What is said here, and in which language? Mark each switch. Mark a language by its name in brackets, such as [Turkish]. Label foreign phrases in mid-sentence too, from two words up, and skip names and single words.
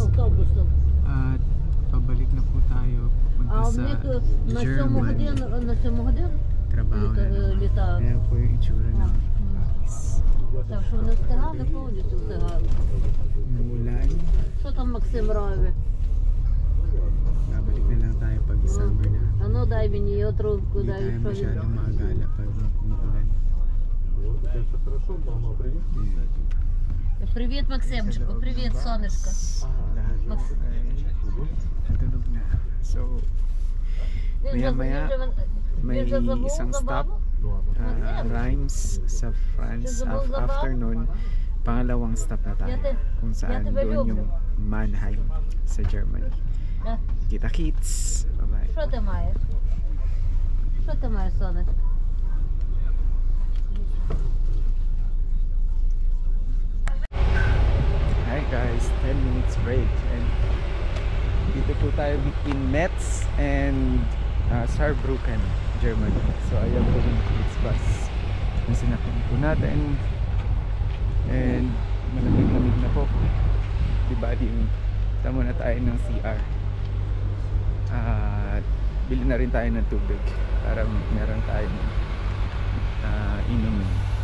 [Filipino] At pabalik na po tayo punta sa Germany. Trabaho na naman. Ayan po yung itsura ng Paris. Umulan. Babalik na lang tayo pag summer na. [Ukrainian] Ano дай мені я трубку, [Filipino] Hindi [Ukrainian] дай [Filipino] tayo masyadong maagala pag umuulan. [Ukrainian] Привіт, Максимчику, привіт, сонечко. [Filipino] Lahat ay tulog na. So, maya-maya may isang stop, Reims sa France. After nun, pangalawang stop na tayo kung saan doon yung Mannheim sa Germany. Kita kits. Bye-bye. [Ukrainian] Що ти маєш? Що ти маєш, сонечко? [English] Hi guys, 10 minutes break and [Filipino] dito po tayo [English] between Metz and Saarbrücken, Germany. [Filipino] So ayan po yung Flixbus na sinakyan po natin and malamig-lamig na po, diba? Tamo na tayo ng CR at bili na rin tayo ng tubig para meron tayong inumin.